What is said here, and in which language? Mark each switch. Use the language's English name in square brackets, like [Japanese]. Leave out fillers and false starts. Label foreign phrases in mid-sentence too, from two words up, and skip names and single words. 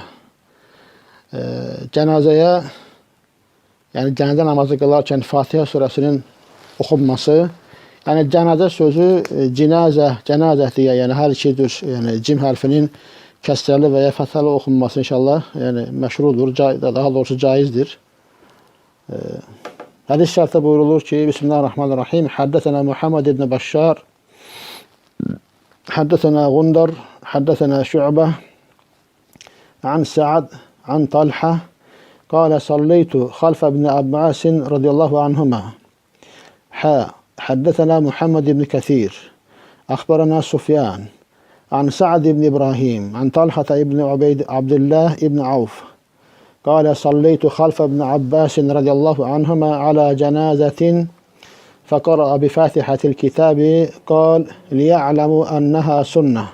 [Azerbaijani] Cənazəyə, yəni cənazə namazı qılarkən Fatihə surəsinin oxunması, yəni cənazə sözü cənazə deyə, yəni hər iki cür, yəni cim hərfinin kəsrəli və ya fəthalı oxunması inşallah, yəni məşrudur, daha doğrusu caizdir. Hədis şərtdə buyurulur ki, Bismillahirrahmanirrahim. [Arabic] حدثنا محمد بن بشار حدثنا غندر حدثنا شعبة, عن سعد, عن طلحة قال صليت خلف ابن عباس رضي الله عنهما حدثنا محمد بن كثير أخبرنا سفيان عن سعد بن إبراهيم عن طلحة بن عبد الله بن عوف قال صليت خلف ابن عباس رضي الله عنهما على جنازة فقرأ بفاتحة الكتاب قال ليعلموا أنها سنة.